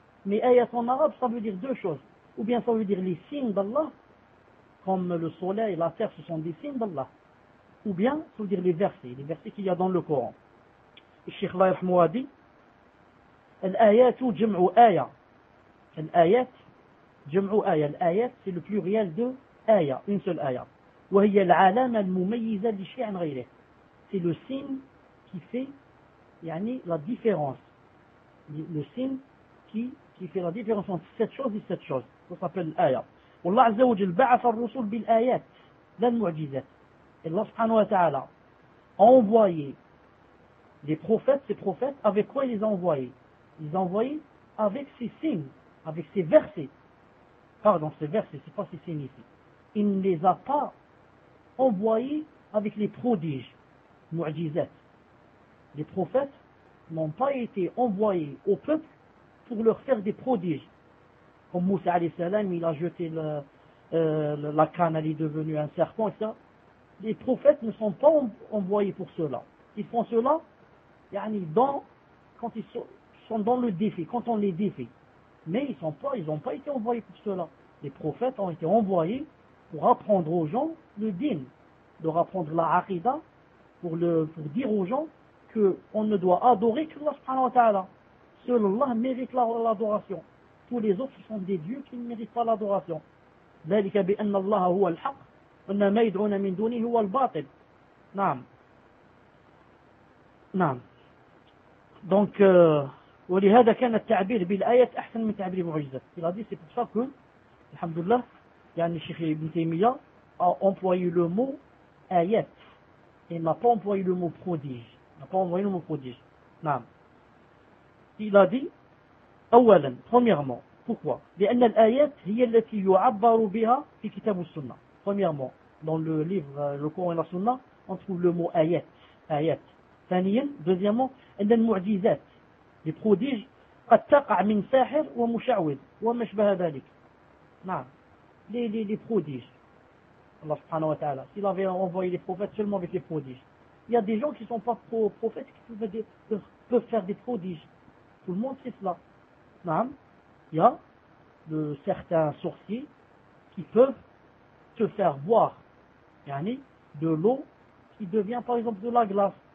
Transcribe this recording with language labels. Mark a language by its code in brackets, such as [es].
[fr] Mais ayat en arabe, ça veut dire deux choses. Ou bien ça veut dire les signes d'Allah, comme le soleil et la terre, ce sont des signes d'Allah. Ou bien, ça veut dire les versets qu'il y a dans le Coran. Cheikh Allah Yirhamou a dit, [ar] الآيات جمع آية. الآيات جمع آية. [fr] الآيات c'est le pluriel de آية. Une seule آية. [ar] وهي العلامة المميزة لشيء عن غيره. [fr] C'est le signe qui fait يعني, la différence. Le signe qui fait la différence entre cette chose et cette chose. Ça s'appelle l'آية. [ar] والله عز وجل بعث الرسول بالآيات لا المعجزات. [fr] Et Allah subhanahu wa ta'ala a envoyé les prophètes, ces prophètes, avec quoi il les a envoyés? Ils envoyaient avec ces signes, avec ces versets. Pardon, ces versets, c'est pas ces signes ici. Il ne les a pas envoyés avec les prodiges, mu'jizat. Les prophètes n'ont pas été envoyés au peuple pour leur faire des prodiges. Comme Moussa alayhi salam, il a jeté la canne, elle est devenue un serpent, etc. Les prophètes ne sont pas envoyés pour cela. Ils font cela, yani dans, quand ils sont dans le défi, quand on les défie. Mais ils n'ont pas été envoyés pour cela. les prophètes ont été envoyés pour apprendre aux gens le din, leur apprendre la aqida, pour dire aux gens qu'on ne doit adorer que Allah subhanahu wa ta'ala. Seul Allah mérite l'adoration. Tous les autres sont des dieux qui ne méritent pas l'adoration. [ar] ذلك بأن الله هو الحق وأن ما يدعون من دونه هو الباطل. نعم نعم. Donc ولهذا كان التعبير بالآية أحسن من تعبير بمعجزة. [fr] Il a dit c'est pour ça que alhamdulillah يعني الشيخ ابن تيمية a employé le mot آيات, il n'a pas employé le mot prodige, il n'a pas employé le mot prodige. [ar] نعم. [fr] Il a dit أولا, premièrement, pourquoi? [ar] لأن الآيات هي التي يعبر بها في كتاب السنة. [fr] Premièrement, dans le livre, le Coran et la Sunna, on trouve le mot آيات. [ar] آيات. Deuxièmement, أن المعجزات, les prodiges, قد تقع من ساحر ومشعوذ وما شبه ذلك. [fr] نعم. Les prodiges. Allah subhanahu wa ta'ala. S'il avait envoyé les prophètes seulement avec les prodiges. Il y a des gens qui ne sont pas prophètes qui peuvent faire des prodiges. Tout le monde sait cela. نعم. Il y a de certains sorciers qui peuvent te faire boire, yani, de l'eau qui devient par exemple de la glace.